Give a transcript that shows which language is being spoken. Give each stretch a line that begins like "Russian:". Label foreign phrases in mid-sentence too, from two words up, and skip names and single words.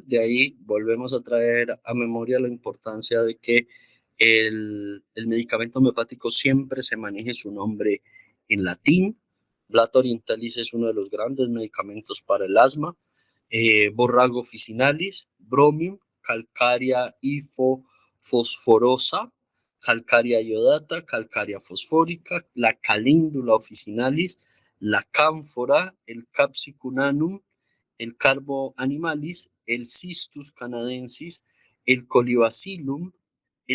Spanish: De ahí volvemos a traer a memoria la importancia de que el medicamento homeopático siempre se maneje su nombre en latín. Blata orientalis es uno de los grandes medicamentos para el asma. Borrago officinalis, bromium, calcaria fosforosa, calcaria iodata, calcaria fosfórica, la calíndula officinalis, la cánfora, el capsicunanum, el Carbo animalis, el Cistus canadensis, el Colibacillum, el